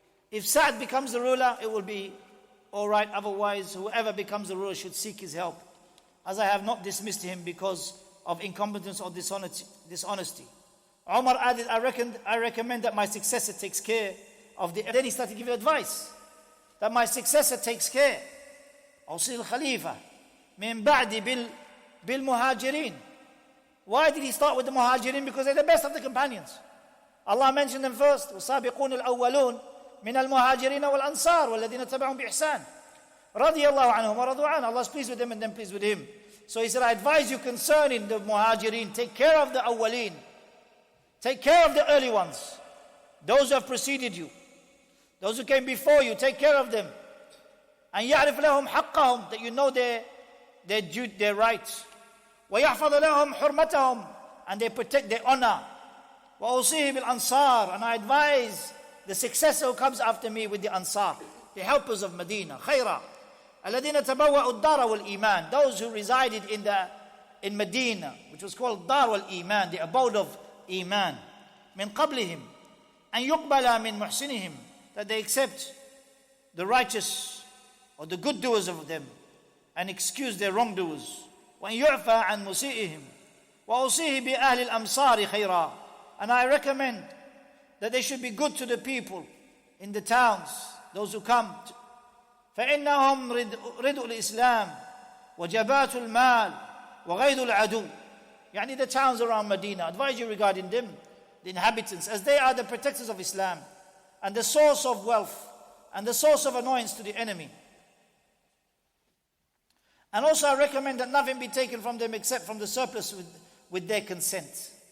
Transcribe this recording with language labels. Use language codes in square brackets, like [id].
[en] If Sa'd becomes the ruler, it will be all right. Otherwise, whoever becomes the ruler should seek his help, as I have not dismissed him because of incompetence or dishonesty. Umar added, I recommend that my successor takes care of the... Then he started giving advice, that my successor takes care. [ar] أوصي الخليفة من بعد بالمهاجرين. [en] Why did he start with the muhajirin? Because they're the best of the companions. Allah mentioned them first. [ar] وَالسَّابِقُونَ الْأَوَّلُونَ من المهاجرين والأنصار والذين تبعهم بإحسان رضي الله عنهم ورضوا عنه. [en] Allah is pleased with them and them pleased with him. So he said, I advise you concerning the muhajirin, take care of the awwaleen. Take care of the early ones. Those who have preceded you. Those who came before you, take care of them. And [ar] يعرف لهم حقهم, [en] that you know their rights. [ar] ويحفظ لهم حرمتهم, [en] and they protect their honor. [ar] وأوصيه بالأنصار, [en] and I advise the successor who comes after me with the Ansar, the helpers of Medina, [ar] خيرا الذين تبوأوا الدار والإيمان, [en] those who resided in Medina, which was called Dar wal-Iman, the abode of Iman, [ar] من قبلهم أن يقبل من محسنهم, [en] that they accept the righteous or the good doers of them and excuse their wrongdoers. [ar] وأن يعفى عن مسيئهم وأوصيه بأهل الأمصار خيرا, [en] and I recommend that they should be good to the people in the towns, those who come. [ar] فإنهم ردء الإسلام وجبات المال وغيظ العدو. يعني [en] the towns around Medina, advise you regarding them, the inhabitants, as they are the protectors of Islam and the source of wealth and the source of annoyance to the enemy. And also I recommend that nothing be taken from them except from the surplus with their consent.